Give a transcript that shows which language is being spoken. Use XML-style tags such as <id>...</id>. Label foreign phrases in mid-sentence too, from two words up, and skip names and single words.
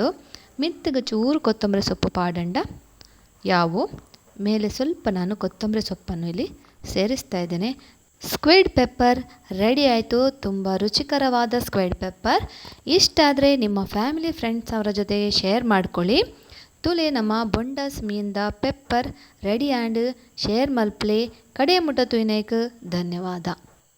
<tcy>ಮಿತ್ತಗೆ ಚೂರು ಕೊತ್ತಂಬರಿ ಸೊಪ್ಪು ಪಾಡಂಡ ಯಾವು</tcy> <kn>ಮೇಲೆ ಸ್ವಲ್ಪ ನಾನು ಕೊತ್ತಂಬರಿ ಸೊಪ್ಪನ್ನು ಇಲ್ಲಿ ಸೇರಿಸ್ತಾ ಇದ್ದೇನೆ.</kn> <en>squid pepper</en> <kn>ರೆಡಿ ಆಯಿತು. ತುಂಬ ರುಚಿಕರವಾದ</kn> <en>squid pepper.</en> <kn>ಇಷ್ಟ ಆದರೆ ನಿಮ್ಮ</kn> <en>family friends</en> <kn>ಅವರ ಜೊತೆಗೆ ಶೇರ್ ಮಾಡ್ಕೊಳ್ಳಿ.</kn> <tcy>ತುಲೆ ನಮ್ಮ ಬೊಂಡಸ್ ಮೀನ್ದ</tcy> <en>pepper ready and share</en> <tcy>ಮಲ್ಪ್ಲೆ ಕಡೆ ಮುಟ್ಟ ತುಯ್ನೈಕ್ ಧನ್ಯವಾದ.</tcy>